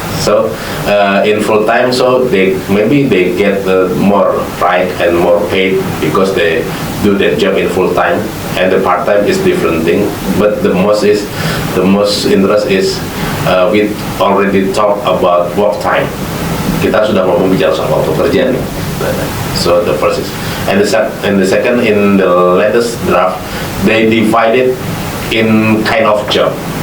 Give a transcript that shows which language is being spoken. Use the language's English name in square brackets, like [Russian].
[English] So in full time, so they get more right and more paid because they do their job in full time, and the part time is different thing. But the most interest is we already talk about work time. [Indonesian] Kita sudah ngomong bicara soal waktu kerja nih. [English] So the first is, and the second, in the latest draft, they divided in kind of job.